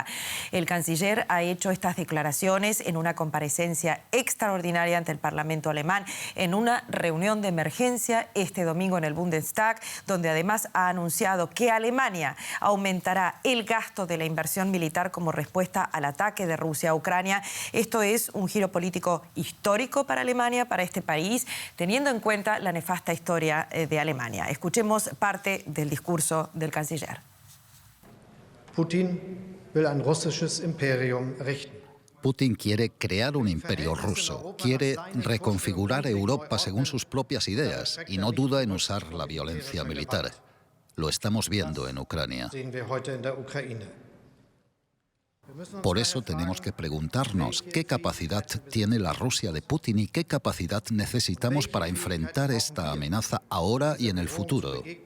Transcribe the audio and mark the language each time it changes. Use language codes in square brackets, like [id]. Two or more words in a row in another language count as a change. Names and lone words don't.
[es] El canciller ha hecho estas declaraciones en una comparecencia extraordinaria ante el Parlamento alemán en una reunión de emergencia este domingo en el Bundestag, donde además ha anunciado que Alemania aumentará el gasto de la inversión militar como respuesta al ataque de Rusia a Ucrania. Esto es un giro político histórico para Alemania, para este país, teniendo en cuenta la nefasta historia de Alemania. Escuchemos parte del discurso del canciller. [de] Putin will ein russisches Imperium richten. [es] Putin quiere crear un imperio ruso, quiere reconfigurar Europa según sus propias ideas y no duda en usar la violencia militar. Lo estamos viendo en Ucrania. Por eso tenemos que preguntarnos qué capacidad tiene la Rusia de Putin y qué capacidad necesitamos para enfrentar esta amenaza ahora y en el futuro.